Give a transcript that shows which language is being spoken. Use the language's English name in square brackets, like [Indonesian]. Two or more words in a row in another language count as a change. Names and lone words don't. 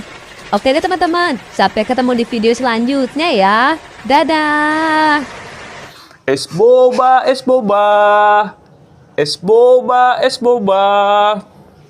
[Indonesian] Oke deh teman-teman, sampai ketemu di video selanjutnya ya. Dadah. Es boba, es boba. Es boba, es boba.